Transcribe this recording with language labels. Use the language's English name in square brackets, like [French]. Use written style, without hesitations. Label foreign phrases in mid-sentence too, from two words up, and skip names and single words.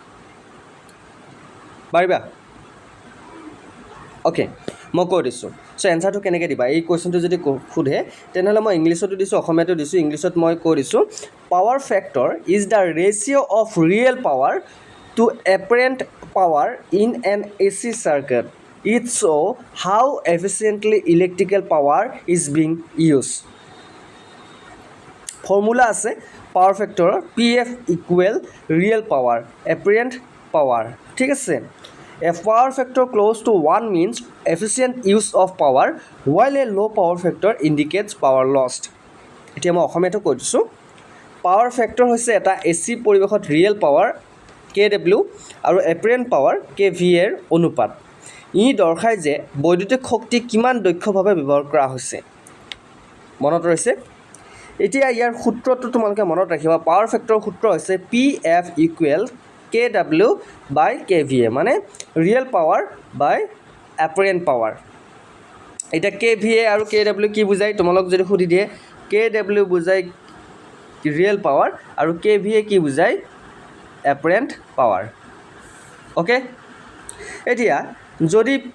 [Assamese] পাৰিবা অ'কে মই কৈ দিছোঁ চ' এনচাৰটো কেনেকৈ দিবা এই কুৱেশ্যনটো যদি সোধে তেনেহ'লে মই ইংলিছতো দিছোঁ অসমীয়াতো দিছোঁ ইংলিছত মই কৈ দিছোঁ [English] power factor is the ratio of real power to apparent power in an AC circuit it show how efficiently electrical power is being used ফৰ্মুলা আছে power factor PF equal real power apparent power [Assamese] ঠিক আছে [English] A power factor close to 1 means efficient use of power while a low power factor indicates power lost [Assamese] এতিয়া মই অসমীয়াটো কৈ দিছোঁ পাৱাৰ ফেক্টৰ হৈছে এটা AC পৰিৱেশত [English] real power KW [Assamese] আৰু [English] apparent power KVA [Assamese] ৰ অনুপাত ই দৰ্শায় যে বৈদ্যুতিক শক্তি কিমান দক্ষভাৱে ব্যৱহাৰ কৰা হৈছে মনত ৰৈছে এতিয়া ইয়াৰ সূত্ৰটো তোমালোকে মনত ৰাখিবা পাৱাৰ ফেক্টৰৰ সূত্ৰ হৈছে [English] PF equal KW by KVA [Assamese] মানে [English] real power by apparent power [Assamese] এতিয়া KVA আৰু KW কি বুজায় তোমালোক যদি সুধি দিয়ে KW বুজায় ৰিয়েল পাৱাৰ আৰু KVA কি বুজায় এপাৰেণ্ট পাৱাৰ অ'কে এতিয়া যদি